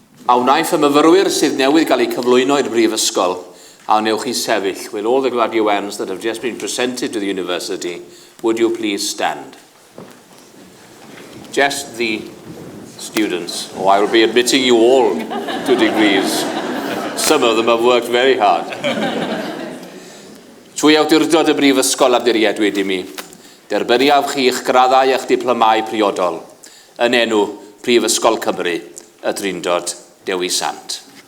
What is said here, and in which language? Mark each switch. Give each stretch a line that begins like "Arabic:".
Welsh: A wnaeth y myfyrwyr sydd newydd gael eu cyflwyno i'r Brifysgol a wnewch chi sefyll.
English: With all the graduates that have just been presented to the university, would you please stand? Just the students. Oh, I will be admitting you all to degrees. Some of them have worked very hard.
Welsh: Trwy awdurdod y Brifysgol amddiriedwyd I mi, derbyniaf chi eich graddau eich diplomau priodol yn enw Prifysgol Cymru, y Drindod Dewi Sant.